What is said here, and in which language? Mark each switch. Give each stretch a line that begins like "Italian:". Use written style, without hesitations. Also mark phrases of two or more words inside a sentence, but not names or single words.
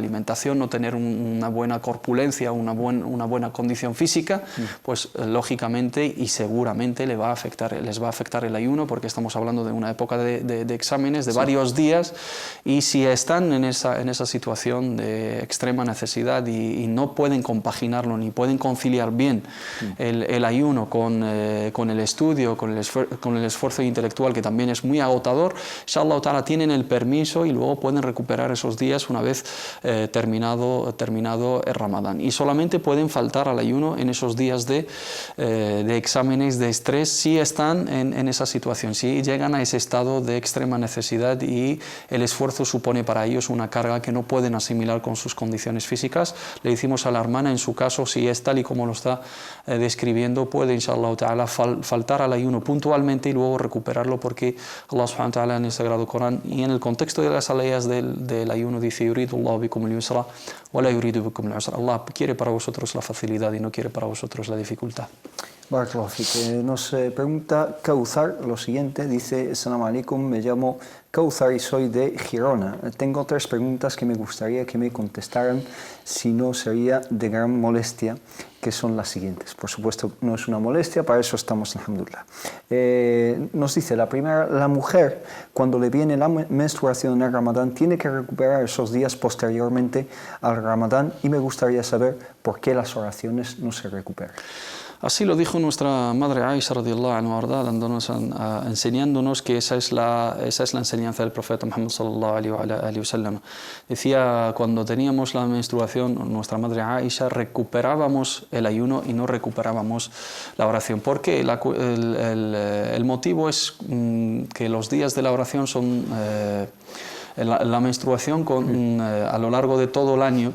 Spanish: alimentación, no tener una buena corpulencia, una buena condición física, pues lógicamente y seguramente les va a afectar el ayuno, porque estamos hablando de una época de exámenes de varios días, y si están en esa situación de extrema necesidad y no pueden compaginarlo ni pueden conciliar bien el ayuno con el estudio, con el esfuerzo intelectual, que también es muy agotador,
Arabic: إن شاء الله تعالى
Spanish: tienen el permiso y luego pueden recuperar esos días una vez terminado el Ramadán, y solamente pueden faltar al ayuno en esos días de exámenes de estrés si están en esa situación, si llegan a ese estado de extrema necesidad y el esfuerzo supone para ellos una carga que no pueden asimilar con sus condiciones físicas. Le decimos a la hermana, en su caso, si es tal y como lo está describiendo, puede,
Arabic: إن شاء الله تعالى,
Spanish: faltar al ayuno puntualmente y luego recuperarlo, porque Allah
Arabic: سبحانه وتعالى
Spanish: en el Sagrado Corán y en el contexto de las aleyas del ayuno dice:
Arabic: يريد الله بكم اليسر ولا يريد بكم العسر.
Spanish: Allah quiere para vosotros la facilidad y no quiere para vosotros la dificultad.
Arabic: بارك الله فيك.
Spanish: Nos pregunta Kauzar lo siguiente. Dice:
Arabic: السلام عليكم,
Spanish: me llamo Kauthar y soy de Girona. Tengo 3 preguntas que me gustaría que me contestaran, si no sería de gran molestia, que son las siguientes. Por supuesto, no es una molestia, para eso estamos, alhamdulillah. Nos dice la primera: la mujer, cuando le viene la menstruación en el Ramadán, tiene que recuperar esos días posteriormente al Ramadán, y me gustaría saber por qué las oraciones no se recuperan. Así lo dijo nuestra madre Aisha
Arabic: رضي الله عنها,
Spanish: ¿verdad? Enseñándonos que esa es la enseñanza del profeta Muhammad
Arabic: صلى الله عليه وسلم.
Spanish: Decía, cuando teníamos la menstruación, nuestra madre Aisha, recuperábamos el ayuno y no recuperábamos la oración. ¿Por qué? El motivo es que los días de la oración son la menstruación a lo largo de todo el año.